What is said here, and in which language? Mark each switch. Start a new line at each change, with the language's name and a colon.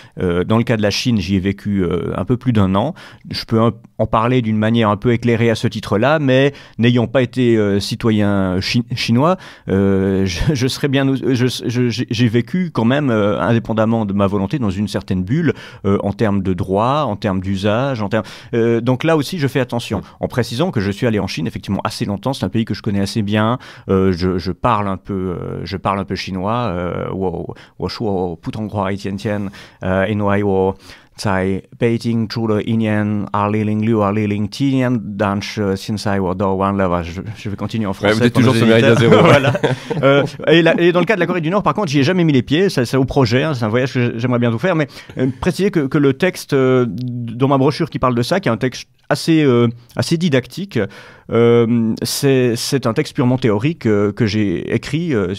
French: Dans le cas de la Chine, j'y ai vécu un peu plus d'1 an. Je peux en parler d'une manière un peu éclairée à ce titre-là, mais n'ayant pas été citoyen chinois, je serais bien. J'ai vécu quand même, indépendamment de ma volonté, dans une certaine bulle en termes de droit, en termes d'usage, donc là aussi, je fais attention. En précisant que je suis allé en Chine effectivement assez longtemps. C'est un pays que je connais assez bien. Je parle un peu chinois.
Chinese: 我说普通话一点点，因为我在北京住了1年，2006-2007年，但是现在我都忘了。
French: Je vais continuer en français. Ouais, vous êtes toujours sur Méridien Zéro. Voilà. Et dans le cas de la Corée du Nord, par contre, j'y ai jamais mis les pieds. C'est au projet. Hein, c'est un voyage que j'aimerais bien tout faire. Mais préciser que le texte dans ma brochure qui parle de ça, qui est un texte assez didactique, c'est un texte purement théorique que j'ai écrit.